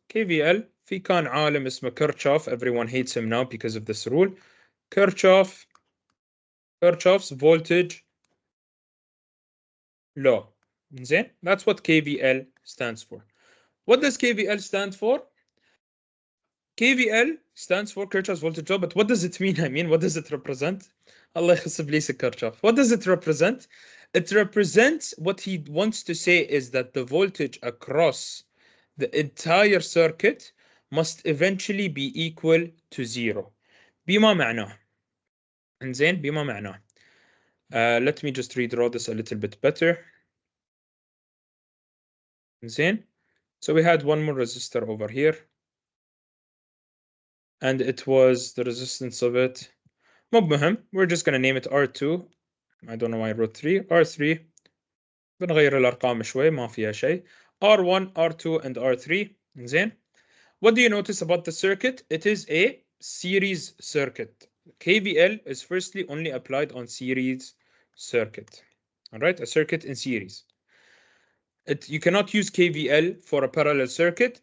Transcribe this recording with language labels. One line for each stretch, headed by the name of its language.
Arabic: KVL في كان عالم اسمه Kirchhoff.
English: Everyone hates him now because of this rule. Kirchhoff's voltage law. زين? That's what KVL stands for. What does KVL stand for? KVL stands for Kirchhoff's voltage law, but what does it mean? I mean, what does it represent? Allah
Arabic: يخص بليس
English: Kirchhoff. What does it represent? It represents what he wants to say is that the voltage across the entire circuit must eventually be equal to 0.
Arabic: بما معناه. إنزين بما معناه.
English: Let me just redraw this a little bit better.
Arabic: إنزين.
English: So we had one more resistor over here. And it was the resistance of it.
Arabic: مو مهم.
English: We're just going to name it R2. I don't know why I wrote 3. R3.
Arabic: بنغير الأرقام شوي ما فيها شيء.
English: R1, R2, and R3. إنزين. What do you notice about the circuit? It is a series circuit. KVL is firstly only applied on series circuit. All right, a circuit in series. You cannot use KVL for a parallel circuit.